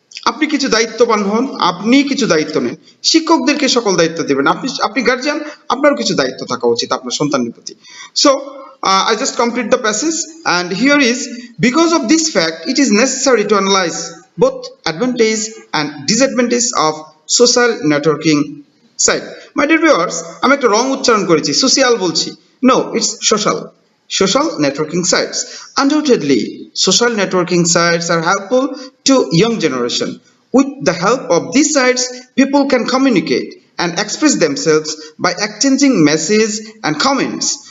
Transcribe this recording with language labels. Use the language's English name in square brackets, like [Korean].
[Bangla] আপনি কিছু দায়িত্ববান হন, আপনি কিছু দায়িত্ব নেন। শিক্ষকদেরকে সকল দায়িত্ব দিবেন, আপনি গার্জিয়ান, আপনারও কিছু দায়িত্ব থাকা উচিত আপনার সন্তানের প্রতি। [English] So I just complete the passage, and here is, because of this fact it is necessary to analyze both advantage and disadvantage of social networking site. My dear viewers, [Bangla] আমি একটা রং উচ্চারণ করেছি, সোশ্যাল বলছি। [English] No, it's social networking sites. Undoubtedly, social networking sites are helpful to young generation. With the help of these sites, people can communicate and express themselves by exchanging messages and comments.